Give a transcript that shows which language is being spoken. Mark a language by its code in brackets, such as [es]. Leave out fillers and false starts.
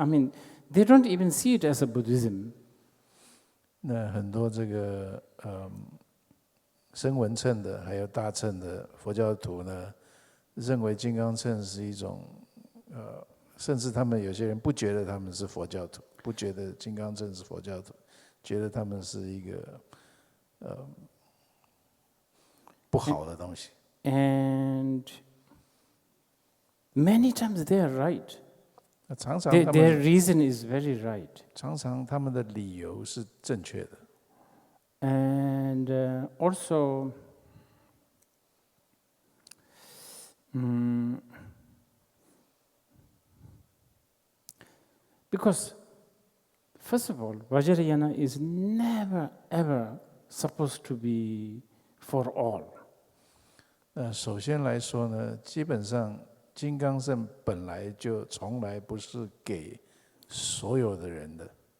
[en] I mean, they don't even see it as a Buddhism. [zh] 那很多这个声闻乘的，还有大乘的佛教徒呢，认为金刚乘是一种甚至他们有些人不觉得他们是佛教徒，不觉得金刚乘是佛教徒，觉得他们是一个不好的东西。 [en] And many times they are right. [zh] 常常 [en] their reason is very right. [zh] 常常他们的理由是正确的。 [en] And also, because first of all, Vajrayana is never ever supposed to be for all. [zh] 首先来说呢，基本上金刚乘本来就从来不是给所有的人的，